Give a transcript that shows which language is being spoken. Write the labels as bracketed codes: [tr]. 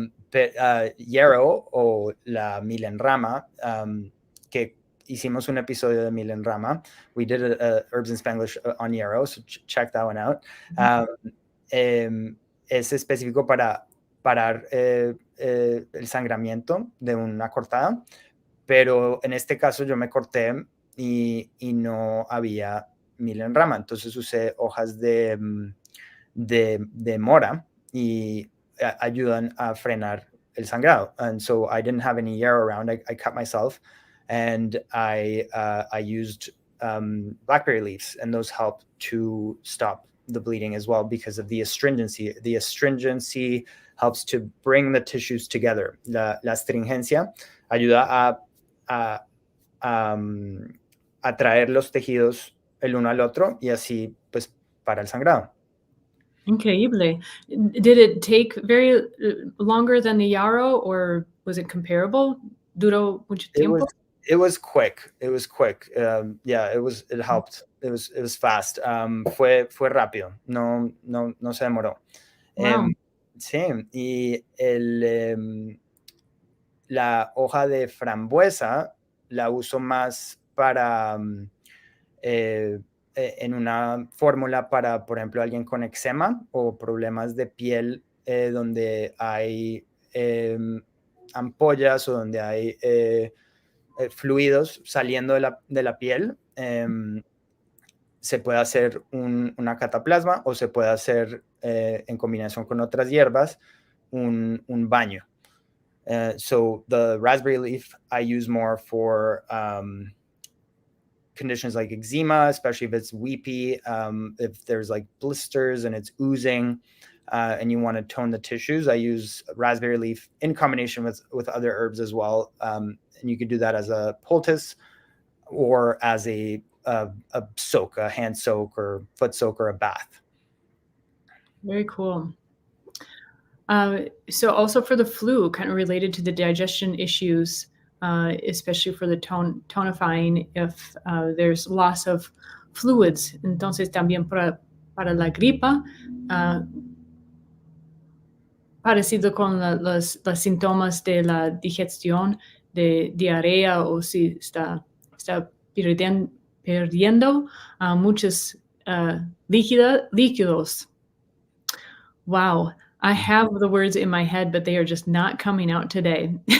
[es] But yarrow o la milenrama, que hicimos un episodio de milenrama. [en] We did a Herbs in Spanglish on yarrow, so check that one out. [es] Es específico para parar el sangramiento de una cortada, pero en este caso yo me corté y no había milenrama, entonces usé hojas de mora y ayudan a frenar el sangrado. [en] And so I didn't have any yarrow around. I cut myself, and I used blackberry leaves, and those help to stop the bleeding as well because of the astringency. The astringency helps to bring the tissues together. [es] La astringencia ayuda a atraer los tejidos el uno al otro y así pues para el sangrado. Increíble. [en] Did it take very longer than the yarrow, or was it comparable? [es] ¿Duró mucho tiempo? [en] It was quick. It was quick. Yeah, it helped. It was fast. [es] Fue rápido. No se demoró. Wow. Sí, y la hoja de frambuesa la uso más para en una fórmula para, por ejemplo, alguien con eczema o problemas de piel donde hay ampollas o donde hay fluidos saliendo de la piel. Se puede hacer una cataplasma o se puede hacer en combinación con otras hierbas un baño. [en] So the raspberry leaf I use more for conditions like eczema, especially if it's weepy, if there's like blisters and it's oozing and you want to tone the tissues. I use raspberry leaf in combination with other herbs as well. And you could do that as a poultice or as a soak, a hand soak or foot soak or a bath. Very cool. So also for the flu, kind of related to the digestion issues, especially for the tonifying, if there's loss of fluids. [es] Entonces también para la gripa, parecido con los síntomas de la digestión, de diarrea, o si está perdiendo muchos líquidos. Wow. [en] I have the words in my head, but they are just not coming out today.